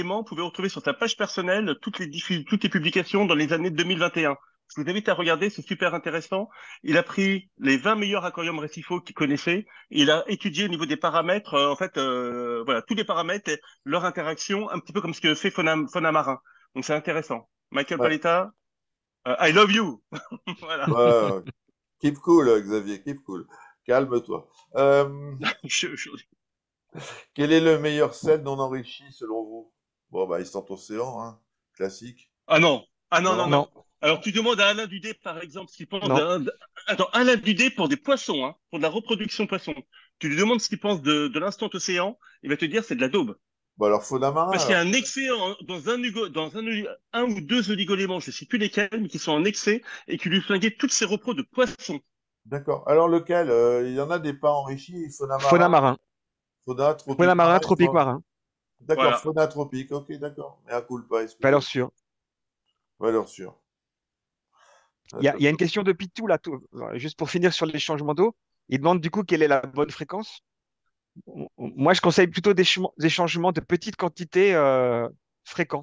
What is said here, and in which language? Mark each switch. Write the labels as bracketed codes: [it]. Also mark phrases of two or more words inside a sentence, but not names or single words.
[fr] Vous pouvez retrouver sur sa page personnelle toutes les publications dans les années 2021. Je vous invite à regarder, c'est super intéressant. Il a pris les 20 meilleurs aquariums récifaux qu'il connaissait. Et il a étudié au niveau des paramètres, voilà, tous les paramètres et leur interaction, un petit peu comme ce que fait Fauna Marin. Donc c'est intéressant. Michael Ouais. Paletta, [en] I love you. [fr] Voilà. Ouais, ouais. [en] Keep cool, Xavier, keep cool. [fr] Calme-toi. Je- je- Quel est le meilleur sel non enrichi selon vous? Bon, bah, Instant Océan, hein. Classique. Ah non, ah non, non, Non? non. Non, Alors tu demandes à Alain Dudé, par exemple, ce qu'il pense non. Attends, Alain Dudé pour des poissons, hein, pour de la reproduction poisson. Tu lui demandes ce qu'il pense de l'instant océan, il va te dire c'est de la daube. Bon, alors, fauna marin, Parce qu'il y a alors. un excès un ou deux oligoéléments, je sais plus lesquels, mais qui sont en excès et qui lui flinguaient toutes ses repros de poissons. D'accord. Alors, lequel? Il y en a des pas enrichis, fauna Fauna marin, marin. fauna Fauna tropique marin, marin, tropique marin. D'accord, Voilà. fauna tropique, ok, d'accord. Mais à culpa, Valeur excusez-moi. sûre. Valeur sûre. Il y a une D'accord. question de Pitou, là, juste pour finir sur les changements d'eau. Il demande du coup quelle est la bonne fréquence. Moi, je conseille plutôt des changements de petites quantités fréquents.